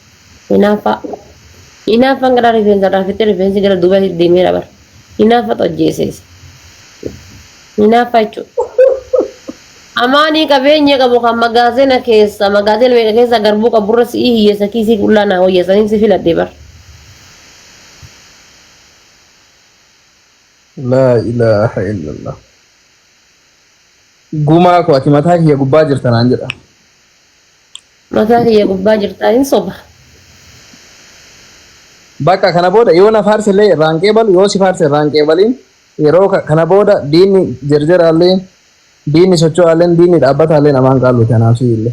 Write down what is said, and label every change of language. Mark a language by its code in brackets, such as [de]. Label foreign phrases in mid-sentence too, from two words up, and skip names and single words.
[om] Inaafaan gara rifeensa raafittee rifeensi gara duubatti deemee dabar. Inaafa xojjeesees. Inaafa jechuudha. Amaanii qabeenya qabu kan magaazina keessa magaazina meeqa keessa garbuu qaburra si'ii hiyyeessa kiisii qullaa naa hooyyessaniin si filadhee bar. [ar] لا إله إلا الله. [om] Gumaa koo ati mataa kiyya gubbaa jirta naan jedha. Mataa kiyya gubbaa jirtaa hin soba. Bakka kana booda yoo na faarsillee irraan qeebalu yoo si faarse irraan qeebaliin yeroo kana booda diinni jarjaraallee diinni socho'aalleen diinni dhaabbataallee namaan qaallu kanaaf siillee.